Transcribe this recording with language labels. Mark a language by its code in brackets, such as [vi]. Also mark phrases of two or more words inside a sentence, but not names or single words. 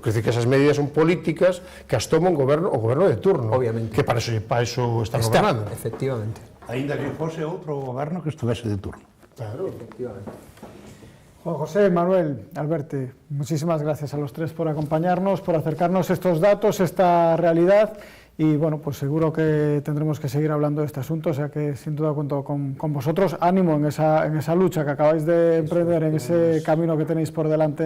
[gl] Quer dizer que esas medidas son políticas que as toma o goberno de turno, obviamente, [es] que para eso están gobernando. Efectivamente. [gl] Aínda que fose outro goberno que estuvese de turno. Claro. Efectivamente. [es] Juan José, Manuel, Alberto, muchísimas gracias a los tres por acompañarnos, por acercarnos estos datos, esta realidad, y bueno, pues seguro que tendremos que seguir hablando de este asunto, o sea que sin duda cuento con vosotros. Ánimo en esa lucha que acabáis de emprender, en ese camino que tenéis por delante.